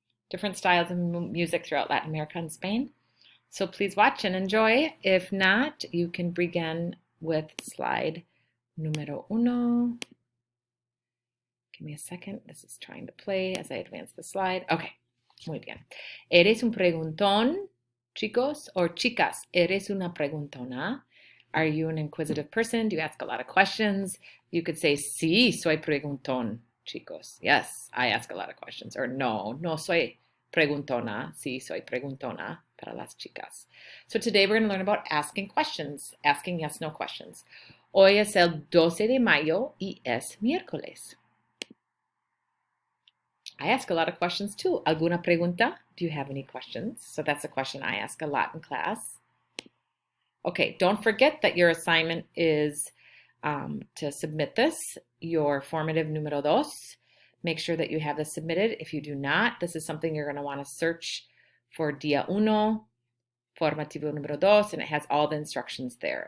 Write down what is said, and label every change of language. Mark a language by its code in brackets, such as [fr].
[en] Different styles of music throughout Latin America and Spain. So please watch and enjoy. If not, you can begin with slide [es] número uno. [en] Give me a second. This is trying to play as I advance the slide. [es] Okay, muy bien. ¿Eres un preguntón, chicos or chicas? ¿Eres una preguntona? [en] Are you an inquisitive person? Do you ask a lot of questions? You could say, [es] sí, soy preguntón, chicos. [en] Yes, I ask a lot of questions. [es] Or no, no soy preguntona. Sí, soy preguntona para las chicas. [en] So today we're going to learn about asking questions, asking yes-no questions. [es] Hoy es el 12 de mayo y es miércoles. [en] I ask a lot of questions too. [es] ¿Alguna pregunta? [en] Do you have any questions? So that's a question I ask a lot in class. Okay, don't forget that your assignment is to submit this, your formative [es] número dos. [en] Make sure that you have this submitted. If you do not, this is something you're going to want to search for [es] día uno, formativo número dos, [en] and it has all the instructions there.